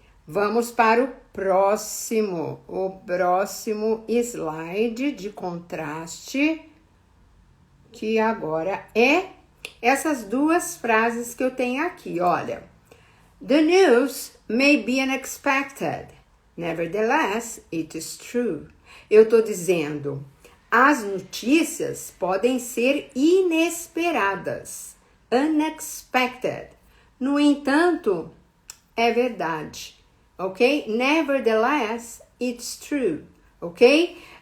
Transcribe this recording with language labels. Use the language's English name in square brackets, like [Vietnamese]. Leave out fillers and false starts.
[Portuguese] Vamos para o próximo slide de contraste, que agora é essas duas frases que eu tenho aqui, olha. [English] The news may be unexpected, nevertheless, it is true. [Portuguese] Eu estou dizendo, as notícias podem ser inesperadas, unexpected. No entanto, é verdade. Ok? [English] Nevertheless, it's true. Ok?